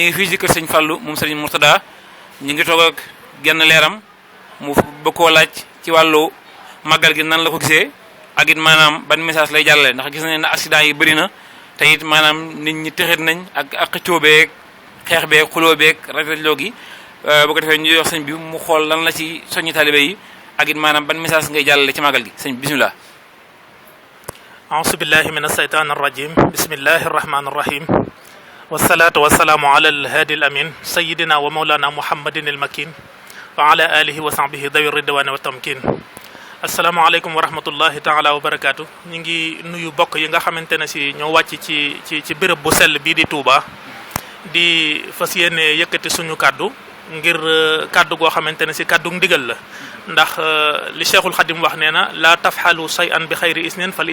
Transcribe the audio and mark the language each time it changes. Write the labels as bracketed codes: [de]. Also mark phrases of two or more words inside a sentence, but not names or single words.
[wo] ngi fii ci kër sëñ Fallu moom sëñ Mourtada ñu ngi toog ak genn leeram mu bëgg koo laaj ci wàllu màggal gi nan la ko gisee ak it maanaam ban message lay jàllale ndax gis nañ ne accident yi bëri na te it maanaam nit ñi texit nañ ak xëccoo beeg xeex beeg xuloo beeg rajloo gi bu ko defee ñu jox sëñ bi mu xool lan la ci soññi taalibe yi ak it maanaam ban message ngay jàllale ci màggal gi sëñ bi bismillah. [ar] أعوذ بالله من الشيطان الرجيم بسم الله الرحمن الرحيم والصلاة والسلام على الهادي الأمين سيدنا ومولانا محمد المكين وعلى آله وصحبه ذوي الرضوان والتمكين السلام عليكم ورحمة الله تعالى وبركاته [wo] ñu ngi nuyu bokk yi nga xamante ne si ñoo wàcc ci béréb bu sell bii di Touba di fas yéene yëkkati suñu kàddu ngir kàddu goo xamante ne si kàddu ndigal la ndax li Cheikhul Khadim wax nee na [ar] لا تفعل شيئا بغير إذن فل